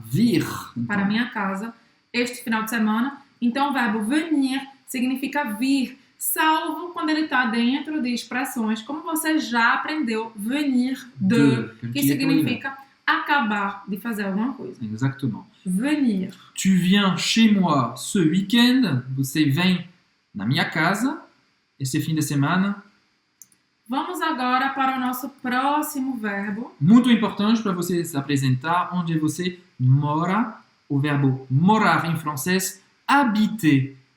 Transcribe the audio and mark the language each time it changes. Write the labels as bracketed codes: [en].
[pt] Vir. Para a minha casa este final de semana. Então, o verbo venir significa vir, salvo quando ele está dentro de expressões, como você já aprendeu, venir de, que significa acabar de fazer alguma coisa. [fr] Exactement. Venir. Tu viens chez moi ce week-end? [pt] Você vem na minha casa esse fim de semana? Vamos agora para o nosso próximo verbo. Muito importante para você se apresentar onde você mora. O verbo morar em francês, habiter.